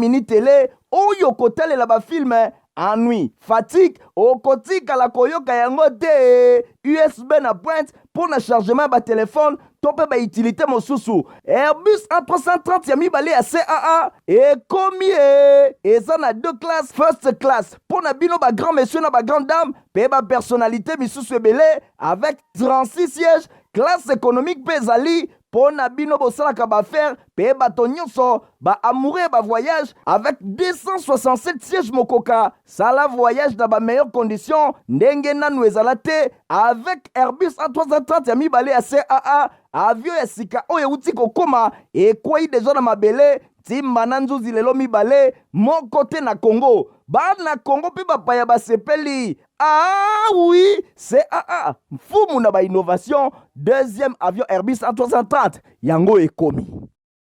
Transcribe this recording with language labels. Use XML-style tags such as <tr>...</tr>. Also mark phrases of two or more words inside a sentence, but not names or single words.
<ln>mini tele oyo kotalela bafilme</ln> <fr>ennui fatigue</fr> <ln>okotikala koyoka yango te USB na pointe pour na chargement ya batelefone to mpe bautilité mosusu Airbus A330 ya mibale ya CAA ekomi eza na 2 classes</ln> <en>first class</en> <ln>mpo na bino</ln> <fr>bagrand monsieur</fr> <ln>na</ln> <fr>bagrand dame</fr> <ln>mpe bapersonnalité misusu ebele avec 36</ln> <fr>sièges classe économique</fr> <ln>mpe ezali mpo na bino bosalaka baaffaire mpe bato nyonso baamoureux ya bavoyage avec 267 sièges mokoka sala voyage na</ln> <fr>bameilleure condition</fr> <ln>ndenge nanu ezala te avec Airbus A330 ya mibale ya CAA avion ya sika oyo euti kokoma ekwei deja na mabele ntimba na nzuzi lelo mibale moko te na Congo bana Congo mpe bapaya basepeli oui CAA mfumu na bainnovation</ln> <fr>deuxième avion</fr> <ln>Airbus A330 yango ekomi</ln>